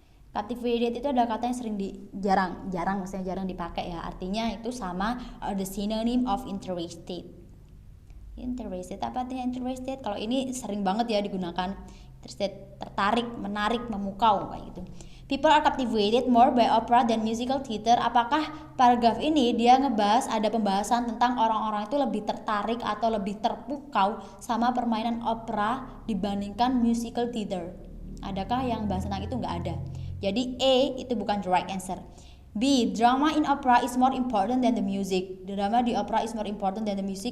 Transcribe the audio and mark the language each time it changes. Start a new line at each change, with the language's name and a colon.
Indonesian: Captivated itu adalah kata yang jarang dipakai ya. Artinya itu sama the synonym of interested. Apa artinya interested? Kalau ini sering banget ya digunakan. Interested, tertarik, menarik, memukau kayak gitu.
English: People are captivated more by opera than musical theater.
Indonesian: Apakah paragraf ini dia ngebahas ada pembahasan tentang orang-orang itu lebih tertarik atau lebih terpukau sama permainan opera dibandingkan musical theater? Adakah yang bahas tentang itu? Nggak ada. Jadi A itu bukan the right answer.
English: B, drama in opera is more important than the music. Drama di opera is more important than the music.